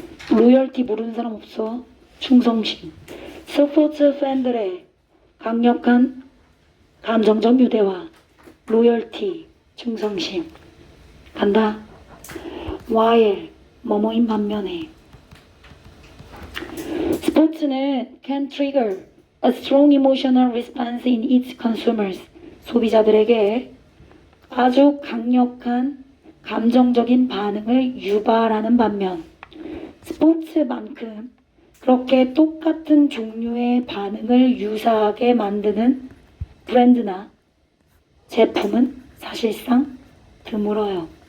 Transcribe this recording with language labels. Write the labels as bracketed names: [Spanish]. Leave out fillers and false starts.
[Korean] 로열티 모르는 사람 없어. 충성심. 스포츠 팬들의 강력한 감정적 유대와 로열티, 충성심. 간다. while, 뭐뭐인 반면에. [English] 스포츠는 can trigger a strong emotional response in its consumers. [Korean] 소비자들에게 아주 강력한 감정적인 반응을 유발하는 반면 스포츠만큼 그렇게 똑같은 종류의 반응을 유사하게 만드는 브랜드나 제품은 사실상 드물어요.